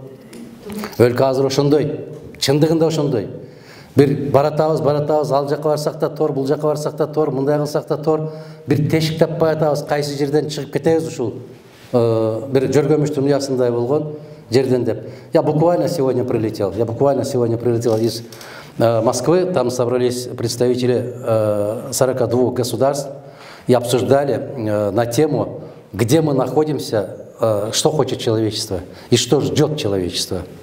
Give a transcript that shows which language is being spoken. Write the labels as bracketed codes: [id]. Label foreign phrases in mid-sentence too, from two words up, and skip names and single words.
[ky] Өлкө азыр ошондой, чындыгында ошондой. Бир баратабыз, ал жака барсак да тор, бул жака барсак да тор, мындай кылсак да тор, бир тешик таппай атабыз, кайсы жерден чыгып кетебиз ушул бир жөргөмүштүн уясындай болгон жерден деп. [ru] Я буквально сегодня прилетел из Москвы, там собрались представители 42 государств и обсуждали на тему, где мы находимся, что хочет человечество и что ждет человечество.